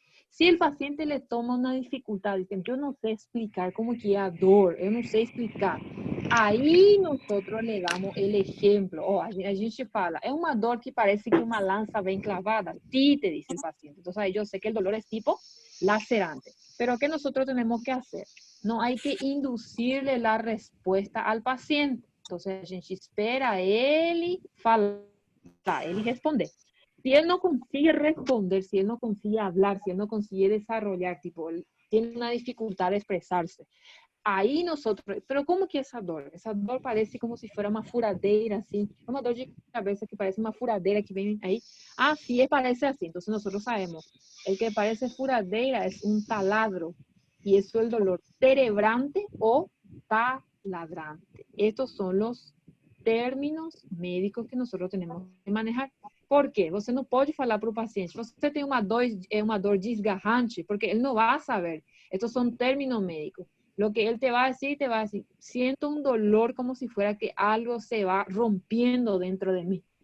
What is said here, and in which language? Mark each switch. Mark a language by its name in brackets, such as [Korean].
[Portuguese] Se o paciente ele toma uma dificuldade, dizendo, eu não sei explicar como que é a dor, eu não sei explicar. Aí nós le damos o exemplo. Oh, a gente fala, é uma dor que parece que uma lança vem clavada. [Spanish] Sí, te dice el paciente. Entonces ahí yo sé que el dolor es tipo lacerante. Pero ¿qué nosotros tenemos que hacer? No hay que inducirle la respuesta al paciente. [Portuguese] Entonces a gente espera ele falar, ele responder. [Spanish] Si él no consigue responder, si él no consigue hablar, si él no consigue desarrollar, tipo, él tiene una dificultad de expresarse, ahí nosotros, pero ¿cómo que esa dor? Esa dor parece como si fuera una furadeira, así, una dor de cabeza que parece una furadeira que viene ahí. Ah, sí, parece así. Entonces nosotros sabemos, el que parece furadeira es un taladro, y eso es el dolor cerebrante o taladrante. Estos son los términos médicos que nosotros tenemos que manejar. [Portuguese] Por quê? Você não pode falar para o paciente, você tem uma dor desgarrante, porque ele não vai saber. [Spanish] Estos son términos médicos. Lo que él te va a decir, siento un dolor como si fuera que algo se va rompiendo dentro de mí.